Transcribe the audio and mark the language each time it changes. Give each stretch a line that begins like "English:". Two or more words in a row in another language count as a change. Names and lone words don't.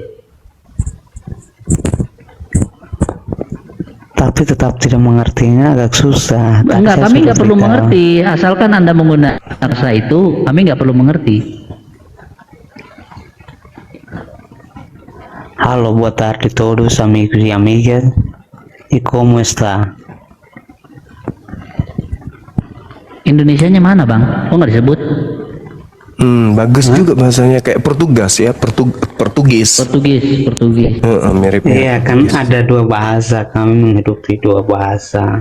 Indonesian: Tapi tetap tidak mengertinya agak susah. Tadi Enggak, saya kami sudah nggak perlu beritahu. mengerti. Asalkan Anda menggunakan bahasa itu, kami nggak perlu mengerti. Halo,
Portuguese: boa tarde todos amigos
Spanish: y amigas. ¿Y cómo está?
Indonesian: Indonesianya mana, Bang? Kok nggak disebut? Bagus juga bahasanya, kayak Portugas ya, Portugis. Portugis. Mirip-mirip. Iya, kan ada dua bahasa. Kami menghidupi dua bahasa.